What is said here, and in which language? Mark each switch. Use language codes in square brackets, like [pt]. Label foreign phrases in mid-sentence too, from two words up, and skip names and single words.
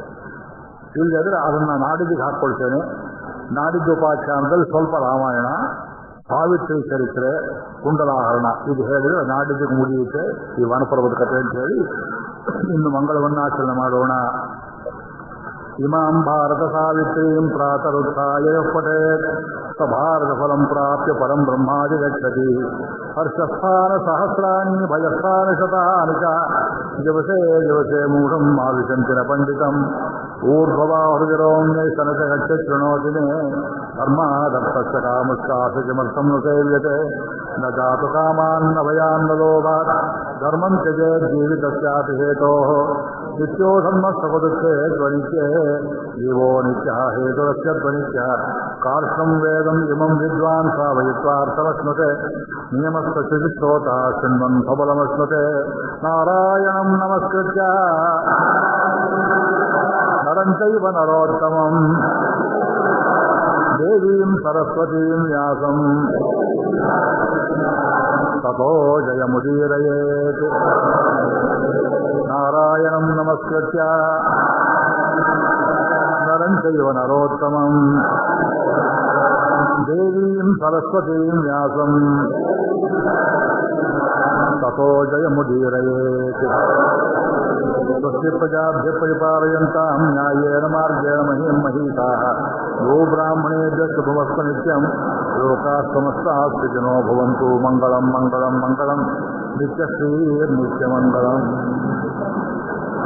[kn] ಇಲ್ಲದ್ರೆ ಅದನ್ನು ನಾಡಿದ್ದಿಗೆ ಹಾಕ್ಕೊಳ್ತೇನೆ. ನಾಡಿದ್ದು ಉಪಾಖ್ಯಾನದಲ್ಲಿ ಸ್ವಲ್ಪ ರಾಮಾಯಣ, ಸಾವಿತ್ರಿ ಚರಿತ್ರೆ, ಕುಂಡಲಾಹರಣ ಇದು ಹೇಳಿದ್ರೆ ನಾಡಿದ್ದಿಗೆ ಮುಗಿಯುತ್ತೆ ಈ ವನಪರ್ವದ ಕಥೆ ಅಂತ ಹೇಳಿ ಇನ್ನು ಮಂಗಳವನ್ನಾಚರಣೆ ಮಾಡೋಣ. [sa] ಇಮಾಂ ಭಾರತ ಸಾವಿತ್ರೀಂ ಪ್ರಾತರುತ್ಥಾಯ ಪಠೇತ್ ಸ ಭಾರತ ಫಲಂ ಪ್ರಾಪ್ಯ ಪರಂ ಬ್ರಹ್ಮಾದಿ ಗಚ್ಚತಿ. ಹರ್ಷಸ್ಥಾನ ಸಹಸ್ರಾಣಿ ಭಯಸ್ಥಾನ ಶತಾನಿ ಚ ದಿವಸೇ ದಿವಸೇ ಮೂಢಂ ಆವಿಶಂತಿನ ಪಂಡಿತಂ ಊರ್ಧ್ವವಾಹೃತಿರೋಮ್ಯೈ ಸನಚ ಗಚ್ಚ ಶೃಣೋತಿ ಮೇ ಧರ್ಮಾದರ್ಥಸ್ಯ ಕಾಮಶ್ಚಾಸ್ಯ ಕಿಮರ್ಥಂ ನ ಸೇವ್ಯತೆ ನ ಜಾತು ಕಾಮಾನ್ನ ಭಯಾನ್ನ ಲೋಭಾತ್ ಧರ್ಮಂ ತ್ಯಜೇತ್ ಜೀವಿತಸ್ಯಾಪಿ ಹೇತೋಃ ನಿತ್ಯೋ ಧರ್ಮಸ್ಸಪದುಃಖೇ ತ್ವನಿತ್ಯೇ ಜೀವೋ ನಿತ್ಯಃ ಹೇತುರಸ್ಯ ತ್ವನಿತ್ಯಃ ಕಾರ್ಷಂ ವೇದಂ ಇಮಂ ವಿದ್ವಾನ್ ಸಾವಯಿತ್ವಾರ್ಥಮಶ್ನುತೆ ನಿಯಮಸ್ಥ ಚಿತ್ತೋತಃ ಶೃಣ್ವನ್ ಫಲಮಶ್ನುತೆ ನಾರಾಯಣಂ ನಮಸ್ಕೃತ್ಯ ನರಂ ಚೈವ ನರೋತ್ತಮಂ ದೇವೀಂ ಸರಸ್ವತೀಂ ವ್ಯಾಸಂ ತಥೋ ಜಯಮುದೀರಯೇತ್. ನಾರಾಯಣಂ ನಮಸ್ಕೃತ್ಯ ನರಂ ಚೈವ ನರೋತ್ತಮಂ ದೇವೀಂ ಸರಸ್ವತೀಂ ವ್ಯಾಸಂ ತಥೋ ಜಯಮುದೀರಯೇತ್. ಸ್ವಸ್ತಿ ಪ್ರಜಾಭ್ಯ ಪರಿಪಾಲಯಂತಾಂ ನ್ಯಾಯೇನ ಮಾರ್ಗೇಣ ಮಹೀಂ ಮಹೀತಾಃ ಗೋ ಬ್ರಾಹ್ಮಣೇಭ್ಯಃ ಶುಭಮಸ್ತು ನಿತ್ಯಂ ಲೋಕಾಃ ಸಮಸ್ತಾಃ ಸುಖಿನೋ ಭವಂತು. ಮಂಗಳಂ ಮಂಗಳಂ ಮಂಗಳಂ ನಿತ್ಯಶ್ರೀರ್ನಿತ್ಯಮಂಗಳಂ.